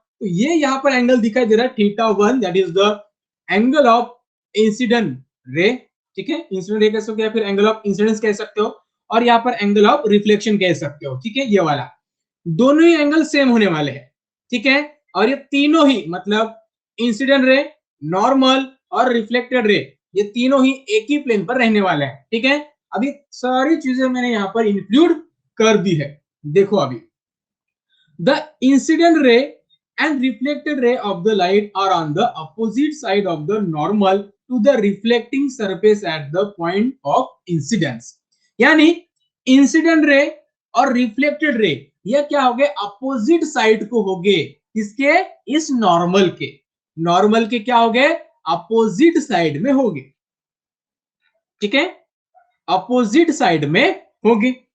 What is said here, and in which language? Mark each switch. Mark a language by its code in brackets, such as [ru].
[hi] तो ये यहां पर एंगल दिखाई दे रहा है θ1, [en] that is the angle of incident ray, [hi] ठीक है, इंसिडेंट रे कह सकते हो या फिर एंगल ऑफ इंसिडेंस कह सकते हो, और यहाँ पर एंगल ऑफ रिफ्लेक्शन कह सकते हो, ठीक है, ये वाला दोनों ही एंगल सेम होने वाले हैं, ठीक है। और ये तीनों ही मतलब इंसिडेंट रे, नॉर्मल और रिफ्लेक्टेड रे, ये तीनों ही एक ही प्लेन पर रहने वाले हैं, ठीक है। अभी सारी चीजें मैंने यहां पर इंक्लूड कर दी है। देखो अभी [en] The incident ray and reflected ray of the light are on the opposite side of the normal to the reflecting surface at the point of incidence। [hi] यानी इंसिडेंट रे और रिफ्लेक्टेड रे ये क्या हो गए, अपोजिट साइड को हो गए, इसके इस नॉर्मल के, नॉर्मल के क्या हो गए, अपोजिट साइड में हो गए, ठीक है, अपोजिट साइड में होंगे।